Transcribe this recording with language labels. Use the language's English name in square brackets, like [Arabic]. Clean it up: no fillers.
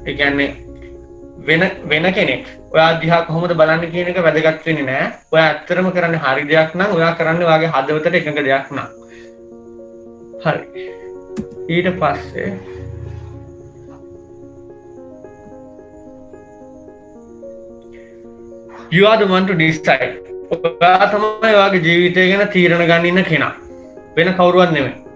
[Sinhala] ඒ කියන්නේ වෙන කෙනෙක් ඔයා දිහා කොහොමද බලන්නේ කියන එක වැදගත් වෙන්නේ නැහැ. ඔයා ඇත්තටම කරන්නේ හරි දෙයක් නම් ඔයා කරන්නේ ඔයාගේ හදවතට එකඟ දෙයක් නම්. හරි. ඊට පස්සේ [English] you are the one to decide. [Sinhala] ඔයා තමයි ඔයාගේ ජීවිතය ගැන තීරණ ගන්න ඉන්න කෙනා. වෙන කවුරුවත් නෙමෙයි.